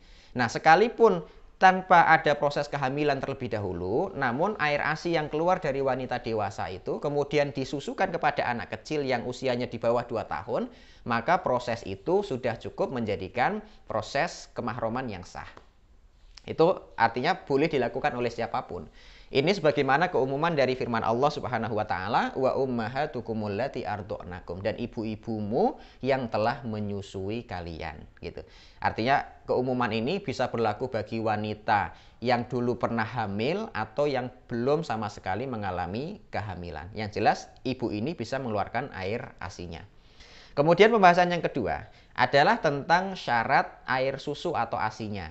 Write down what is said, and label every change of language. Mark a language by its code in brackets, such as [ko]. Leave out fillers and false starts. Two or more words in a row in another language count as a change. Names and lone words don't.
[id] Nah, sekalipun tanpa ada proses kehamilan terlebih dahulu, namun air ASI yang keluar dari wanita dewasa itu kemudian disusukan kepada anak kecil yang usianya di bawah 2 tahun, maka proses itu sudah cukup menjadikan proses kemahroman yang sah. Itu artinya boleh dilakukan oleh siapapun. Ini sebagaimana keumuman dari firman Allah [ar] سبحانه وتعالى, وأمهاتكم اللاتي أرضعنكم, [id] dan ibu-ibumu yang telah menyusui kalian, gitu. Artinya keumuman ini bisa berlaku bagi wanita yang dulu pernah hamil atau yang belum sama sekali mengalami kehamilan. Yang jelas ibu ini bisa mengeluarkan air ASI-nya. Kemudian pembahasan yang kedua adalah tentang syarat air susu atau ASI-nya.